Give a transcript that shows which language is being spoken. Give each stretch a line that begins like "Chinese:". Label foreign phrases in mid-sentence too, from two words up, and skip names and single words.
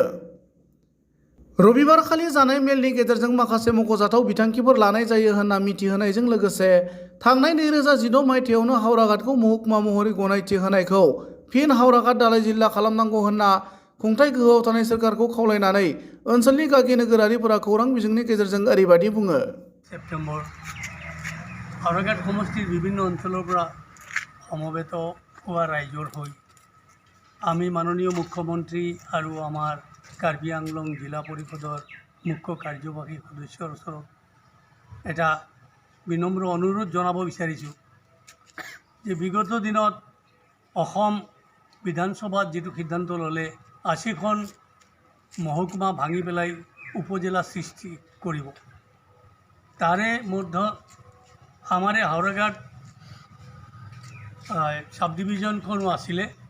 Bodo: रबिबारखालि जानाय मेलनि गेजेरजों माखासे मख'जाथाव बिथांखिफोर लानाय जायो होनना मिथिहोनायजों लोगोसे थांनाय 2016 मायथाइयावनो हावराघाटखौ महकुमा महरै गनायथि होनायखौ फिन हावराघाट दालाय जिल्ला खालामनांगौ होनना खुंथाय गोहोआव थानाय सोरखारखौ खावलायनानै ओनसोलनि गागि नोगोरारिफोरा खौरां बिजोंनि गेजेरजों ओरैबायदि बुङो।
Assamese: सेप्टेम्बर हावराঘाट समष्टिर विभिन्न অঞ্চলৰ পৰা সমবেত হোৱা ৰাইজৰ হৈ আমি মাননীয় মুখ্যমন্ত্ৰী আৰু আমাৰ কাৰ্বি আংলং জিলা পৰিষদৰ মুখ্য কাৰ্যবাহী সদস্যৰ ওচৰত এটা বিনম্ৰ অনুৰোধ জনাব বিচাৰিছোঁ যে বিগত দিনত অসম বিধানসভাত যিটো সিদ্ধান্ত ল'লে 80খন মহকুমা ভাঙি পেলাই উপজেলা সৃষ্টি কৰিব, তাৰে মধ্যে আমাৰ হাওড়াঘাট সাব ডিভিজনখনো আছিলে।